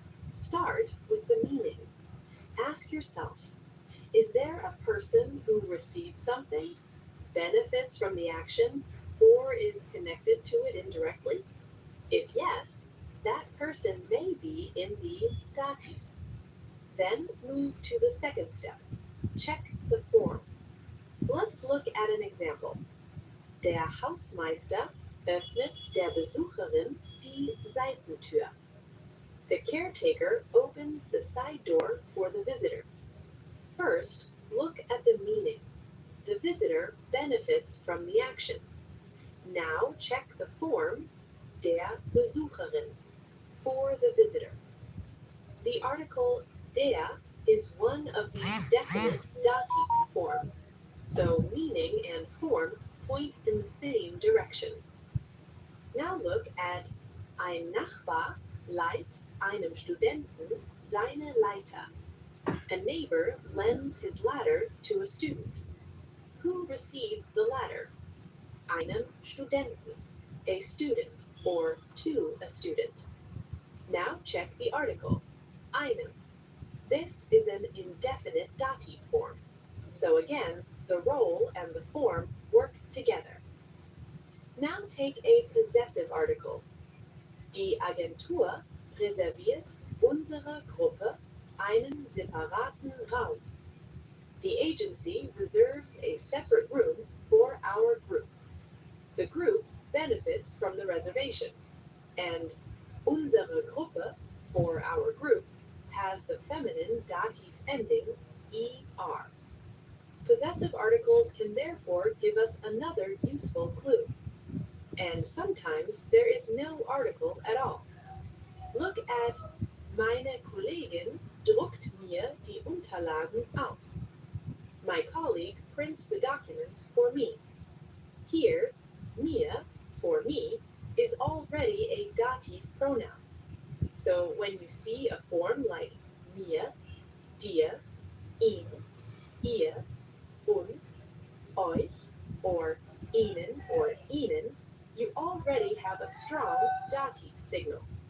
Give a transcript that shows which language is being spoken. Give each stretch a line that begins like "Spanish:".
English: Start with the meaning. Ask yourself, is there a person who receives something, benefits from the action, or is connected to it indirectly? If yes, that person may be in the dative. Then move to the second step. Check the form. Let's look at an example.
German: Der Hausmeister öffnet der Besucherin die Seitentür.
English: The caretaker opens the side door for the visitor. First, look at the meaning. The visitor benefits from the action. Now check the form, der Besucherin, for the visitor. The article der is one of the definite dative forms, so meaning and form point in the same direction. Now look at
German: ein Nachbar leiht einem Studenten seine Leiter.
English: A neighbor lends his ladder to a student. Who receives the ladder?
German: Einem Studenten,
English: a student, or to a student. Now check the article, einem. This is an indefinite dative form. So again, the role and the form work together. Now take a possessive article.
German: Die Agentur reserviert unserer Gruppe einen separaten Raum.
English: The agency reserves a separate room for our group. The group benefits from the reservation, and
German: unsere Gruppe,
English: for our group, has the feminine dative ending er. Possessive articles can therefore give us another useful clue. And sometimes there is no article at all. Look at
German: Meine Kollegin druckt mir die Unterlagen aus.
English: My colleague prints the documents for me. Here, mir, for me, is already a dative pronoun. So when you see a form like mir, dir, ihm, ihr, uns, euch, or ihnen or ihnen, you already have a strong dative signal.